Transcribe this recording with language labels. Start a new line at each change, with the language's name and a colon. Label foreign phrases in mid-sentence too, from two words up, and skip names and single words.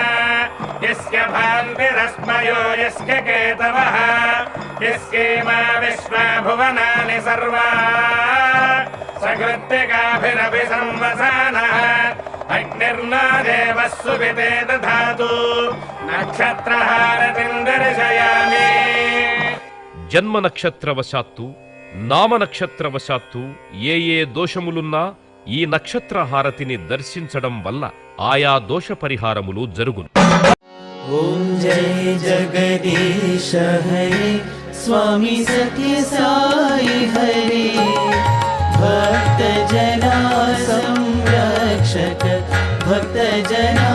Sanskrit: यस्य भान्तिरस्मयो यस्य केतवः। यस्येमा विश्वा भुवनानि सर्वा। सकृत्तिकाभिरपि संवसानः। अग्निर्नो देवः सुविते दधातु। नक्षत्रहारतिं दर्शयामि।
Telugu: జన్మ నక్షత్రవశాత్తు నామ నక్షత్రవశాత్తు ఏ దోషములున్నా ఈ నక్షత్ర హారతిని దర్శించడం వల్ల ఆయా దోష పరిహారములు జరుగును।
Hindi: ओम जय जगदीश हरे स्वामी सत्य साई हरे। भक्त जना संरक्षक भक्त जना